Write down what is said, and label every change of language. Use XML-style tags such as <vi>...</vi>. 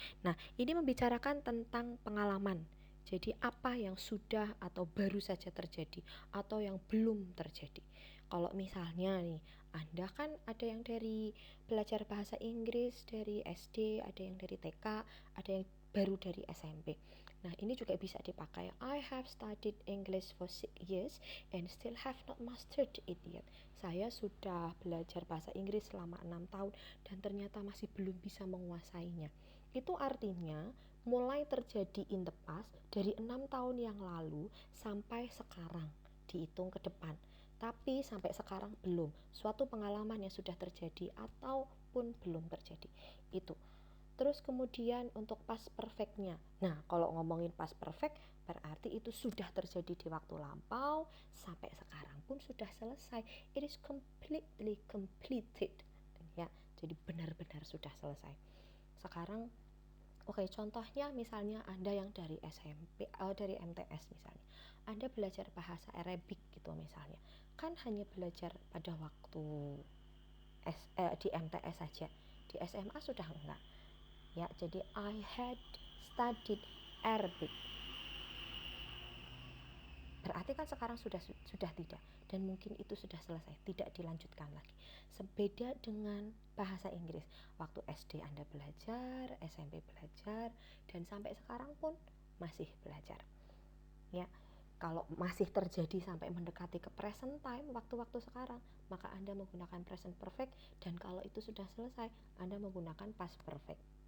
<id>Nah, ini membicarakan tentang pengalaman. Jadi apa yang sudah atau baru saja terjadi atau yang belum terjadi. Kalau misalnya nih, Anda kan ada yang dari belajar bahasa Inggris dari SD, ada yang dari TK, ada yang baru dari SMP. Nah, ini juga bisa dipakai.</id> <en>I have studied English for 6 years and still have not mastered it yet.</en> <id>Saya sudah belajar bahasa Inggris selama 6 tahun dan ternyata masih belum bisa menguasainya. Itu artinya mulai terjadi</id> <en>in the past</en> <id>dari 6 tahun yang lalu sampai sekarang, dihitung ke depan. Tapi sampai sekarang belum. Suatu pengalaman yang sudah terjadi ataupun belum terjadi. Itu. Terus kemudian untuk past perfectnya. Nah, kalau ngomongin past perfect berarti itu sudah terjadi di waktu lampau sampai sekarang pun sudah selesai.</id> <en>It is completely completed.</en> <id>Ya, jadi benar-benar sudah selesai. Sekarang contohnya misalnya Anda yang dari SMP dari MTS misalnya. Anda belajar bahasa Arabic gitu misalnya. Kan hanya belajar pada waktu di MTS saja. Di SMA sudah enggak. Ya, jadi</id> <en>I had studied Arabic.</en> <id>Berarti kan sekarang sudah tidak, dan mungkin itu sudah selesai, tidak dilanjutkan lagi. Sebeda dengan bahasa Inggris. Waktu SD Anda belajar, SMP belajar, dan sampai sekarang pun masih belajar. Ya, kalau masih terjadi sampai mendekati ke present time, waktu-waktu sekarang, maka Anda menggunakan present perfect, dan kalau itu sudah selesai, Anda menggunakan past perfect.</id>